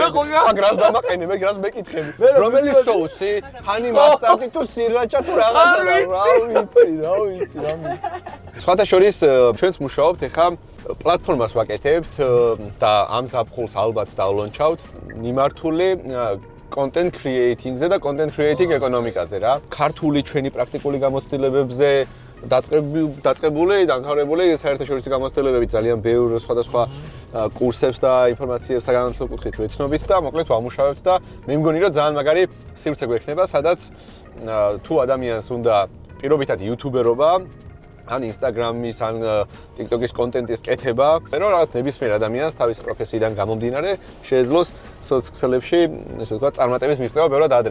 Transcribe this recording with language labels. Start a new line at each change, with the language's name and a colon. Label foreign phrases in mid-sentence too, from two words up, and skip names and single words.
Georgian: მაგრას დამაყენე, მე გრას მეკითხები. რომელი соуსი?
English: honey mustard
Georgian: თუ სირაჭა თუ რაღაცა რა ვიცი. სხვათა შორის ჩვენც მუშაობთ ეხა პლატფორმას ვაკეთებთ და ამ ზაფხულს ალბათ დავლონჩავთ მიმართული
English: content creating-
Georgian: ზე და
English: content creating
Georgian: ეკონომიკაზე რა. ქართული ჩვენი პრაქტიკული გამოცდილებებზე დაწყებული, დამთავრებული საერთაშორისო გამოცდილებებით ძალიან ბევრ სხვადასხვა კურსებს და ინფორმაციებს საგანმანათლებლო კუთხით ვეცნობით და მოკლედ ვამუშავებთ და მე მგონი რომ ძალიან მაგარი სივრცე გვექნება, სადაც თუ ადამიანს უნდა პირობითად იუთუბერობა ან ინსტაგრამის, ან ტიკტოკის კონტენტის კეთება, რომ რაღაც ნებისმიერ ადამიანს თავის პროფესიიდან გამომდინარე შეეძლოს სოციალებში, ესე ვთქვათ, წარმატების მიღწევა ბევრად ადრე.